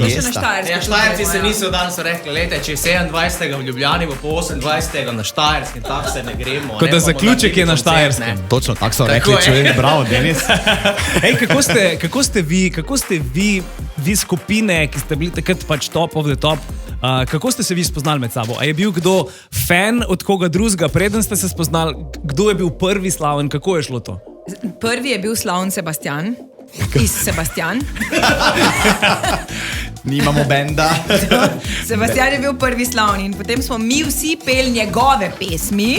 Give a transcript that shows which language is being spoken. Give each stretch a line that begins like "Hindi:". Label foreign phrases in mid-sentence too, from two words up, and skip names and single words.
Slovenian: Ja, Štajerci se niso danes rekli, lejte, če je 27. v Ljubljani, bo po 28. na Štajerskem, tako se ne gremo. Kot da zaključek je na Štajerskem. Točno, tako so rekli, čujem, bravo, Denis. Ej, kako ste vi skupine, ki ste bili takrat pač
English: top of the top,
Slovenian: kako ste se vi spoznali med sabo? A je bil kdo fan od koga drugega, preden ste se spoznali? Kdo je bil prvi slaven? Kako je šlo to? Prvi je bil slaven Sebastian. Iz Sebastian. Nimamo benda. Sebastian je bil prvi slavni in potem smo mi vsi peli njegove pesmi.